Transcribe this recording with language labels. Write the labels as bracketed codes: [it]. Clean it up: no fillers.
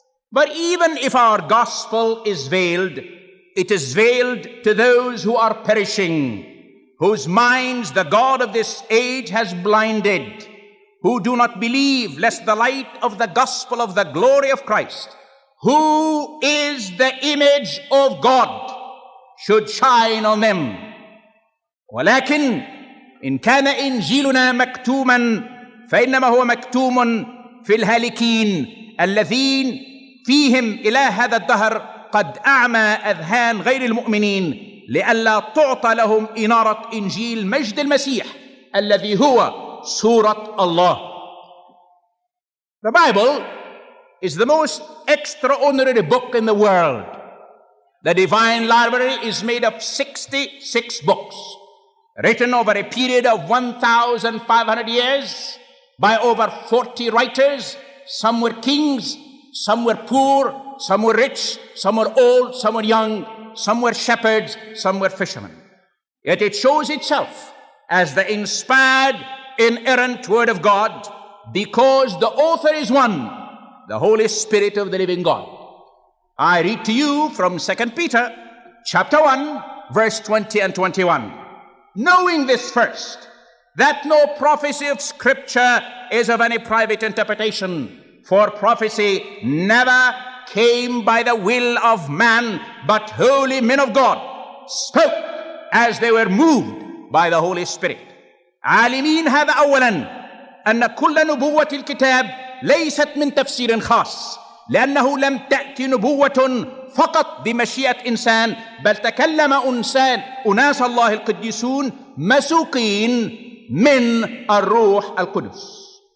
[en] But even if our gospel is veiled, it is veiled to those who are perishing, whose minds the God of this age has blinded, who do not believe, lest the light of the gospel of the glory of Christ, who is the image of God, should shine on them. [ar] ولكن إن كان إنجيلنا مكتوما فإنما هو مكتوم في الهالكين الذين فيهم إلى هذا الدهر قد أعمى أذهان غير المؤمنين لئلا تعطى لهم إنارة إنجيل مجد المسيح الذي هو سورة الله. [en] The Bible is the most extraordinary book in the world. The divine library is made of 66 books, written over a period of 1,500 years by over 40 writers. Some were kings, some were poor, some were rich, some were old, some were young, some were shepherds, some were fishermen. Yet it shows itself as the inspired, inerrant Word of God because the author is one, the Holy Spirit of the living God. I read to you from 2 Peter chapter 1, verse 20 and 21. Knowing this first, that no prophecy of Scripture is of any private interpretation, for prophecy never came by the will of man, but holy men of God spoke as they were moved by the Holy Spirit. [ar] عالمين هذا أولا أن كل نبوة الكتاب ليست من تفسير خاص، لأنه لم تأتي نبوة فقط بمشيئة إنسان، بل تكلم أناس الله القديسون مسوقين من الروح القدس.